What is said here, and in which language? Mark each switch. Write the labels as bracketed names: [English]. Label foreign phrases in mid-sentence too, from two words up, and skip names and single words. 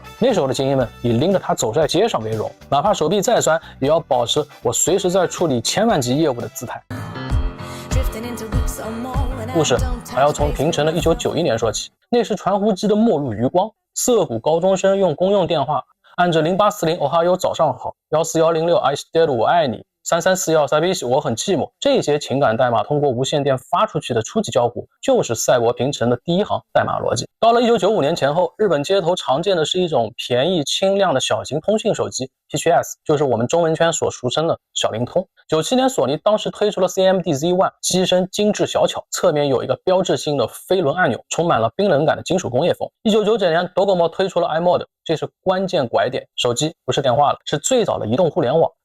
[Chinese] 那时候的精英们以拎着它走在街上为荣，哪怕手臂再酸，也要保持我随时在处理千万级业务的姿态。故事还要从平成的1991年说起，那是传呼机的末路余光，涩谷高中生用公用电话，按着0840哦哈哟早上好，14106爱してる我爱你，3341サビシ我很寂寞，这些情感代码通过无线电发出去的初级交互，就是赛博平成的第一行代码逻辑。到了1995年前后，日本街头常见的是一种便宜轻量的小型通讯手机 PHS， 就是我们中文圈所俗称的小灵通。97年索尼当时推出了 CMD Z1， 机身精致小巧，侧面有一个标志性的飞轮按钮，充满了冰冷感的金属工业风。1999年 Docomo 推出了 iMode， 这是关键拐点，手机不是电话了，是最早的移动互联网。